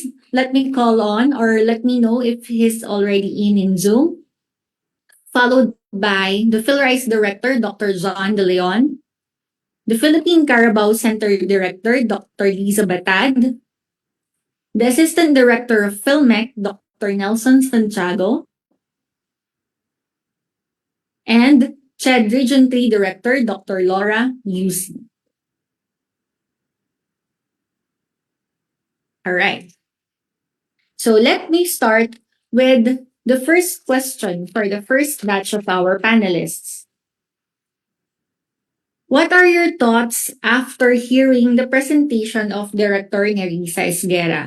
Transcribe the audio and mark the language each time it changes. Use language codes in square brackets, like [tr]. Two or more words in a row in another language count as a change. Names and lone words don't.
[en] Let me call on or let me know if he's already in Zoom. Followed by the PhilRice Director, Dr. John De Leon. The Philippine Carabao Center Director, Dr. Liza Batad. The Assistant Director of PhilMec, Dr. Nelson Santiago. And CHED Region 3 Director, Dr. Laura Yusi. All right. So let me start with the first question for the first batch of our panelists. What are your thoughts after hearing the presentation of Director Nerissa Esguera?